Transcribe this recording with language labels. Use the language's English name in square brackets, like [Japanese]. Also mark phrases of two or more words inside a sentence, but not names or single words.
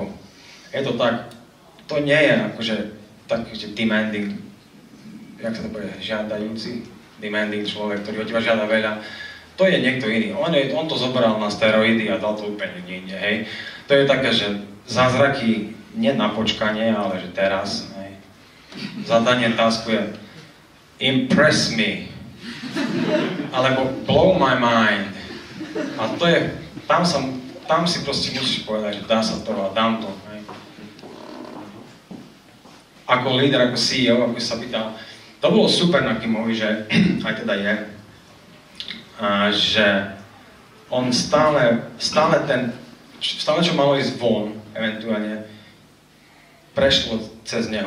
[Slovak] Je to tak, to nie je akože tak, že demanding, jak sa to povie, žiadajúci, demanding človek, ktorý od teba žiada veľa. To je niekto iný. On to zobral na steroidy a dal to úplne niekde, hej. To je také, že zázraky nie na počkanie, ale že teraz, hej. Zadanie tasku je [English] impress me, [Slovak] alebo [English] blow my mind. [Slovak] A to je, tam si proste musíš povedať, že dá sa to a dám to, hej. Ako líder, ako CEO, ako sa pýtal, to bolo super na Kimovi, že aj teda je, že on stále čo malo ísť von, eventuálne, prešlo cez neho.